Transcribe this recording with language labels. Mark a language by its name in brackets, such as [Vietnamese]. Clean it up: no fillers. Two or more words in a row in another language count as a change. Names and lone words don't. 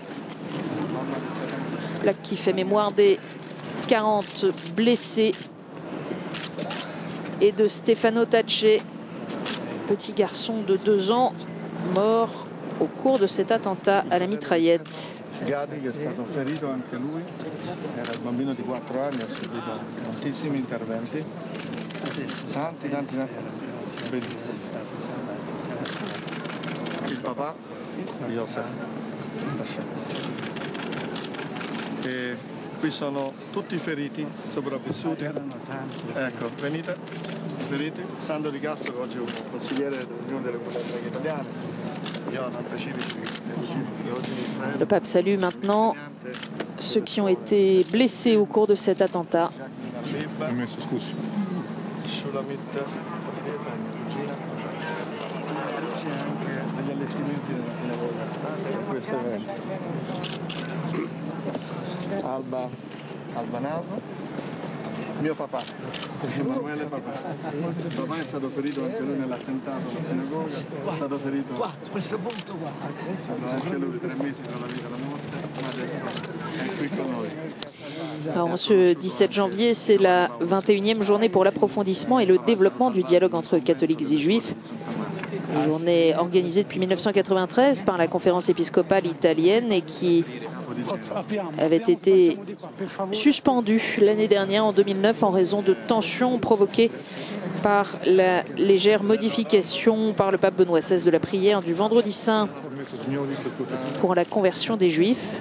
[French] Plaque qui fait mémoire des 40 blessés et de Stefano Tacce, petit garçon de 2 ans, mort au cours de cet attentat à la mitraillette. [Italian] Gadi che è stato ferito anche lui, era il bambino di 4 anni, ha subito tantissimi interventi, tanti. Il papà, Josef. E qui sono tutti feriti, sopravvissuti. Ecco, venite, feriti. Sandro Di Castro, che oggi è un consigliere dell'Unione delle Comunità Italiane. [French] Le pape salue maintenant ceux qui ont été blessés au cours de cet attentat. [Italian] Albanavo, mio papà, Emanuele papà. Papà è stato ferito anche lui nell'attentato alla sinagoga, è stato ferito a questo punto qua. Anche lui 3 mesi tra la vita e la morte, ma adesso è qui con noi. [French] Alors, ce 17 janvier, c'est la 21e journée pour l'approfondissement et le développement du dialogue entre catholiques et juifs. Une journée organisée depuis 1993 par la conférence épiscopale italienne et qui avait été suspendue l'année dernière en 2009 en raison de tensions provoquées par la légère modification par le pape Benoît XVI de la prière du vendredi saint pour la conversion des juifs.